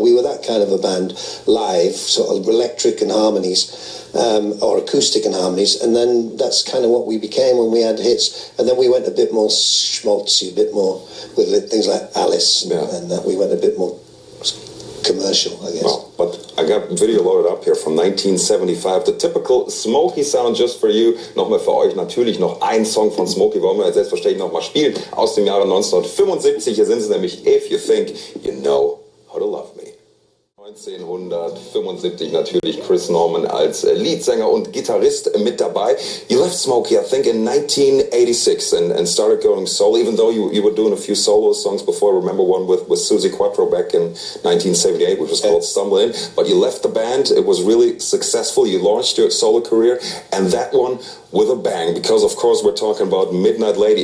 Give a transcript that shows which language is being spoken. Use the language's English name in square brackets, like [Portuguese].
[English] We were that kind of a band live, sort of electric and harmonies, or acoustic and harmonies, and then that's kind of what we became when we had hits. And then we went a bit more schmaltzy, a bit more with things like Alice, and that we went a bit more commercial, I guess. Well, but I got video loaded up here from 1975. The typical Smokie Sound just for you. [German] Nochmal für euch natürlich noch ein Song von Smokie, wollen wir selbstverständlich nochmal spielen, aus dem Jahre 1975. Hier sind sie nämlich, If You Think You Know How to Love Me. 1975 natürlich Chris Norman als Leadsänger und Gitarrist mit dabei. [English] You left Smokie, I think, in 1986 and started going solo, even though you were doing a few solo songs before. I remember one with Susie Quattro back in 1978, which was called Stumble In. But you left the band. It was really successful. You launched your solo career, and that one with a bang, because of course we're talking about Midnight Lady.